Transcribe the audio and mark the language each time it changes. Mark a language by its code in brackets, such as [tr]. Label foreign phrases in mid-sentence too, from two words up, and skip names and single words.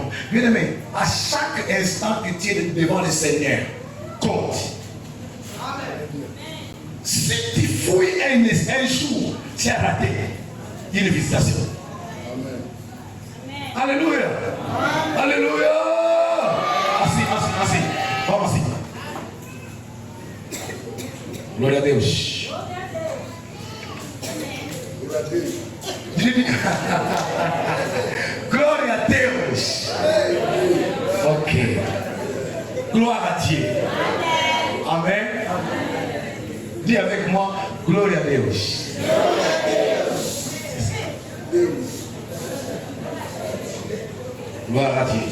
[fr] Bien aimé, à chaque instant que tu es devant le Seigneur, compte. Si tu fouilles un jour, tu as raté une visitation. Alléluia. Alléluia. Assis. [pt] Vamos assis. Glória a Deus. Glória a Deus. [fr] Ok. Gloire à Dieu. Amen. Dis avec moi, gloire à Deus. Gloire à Dieu.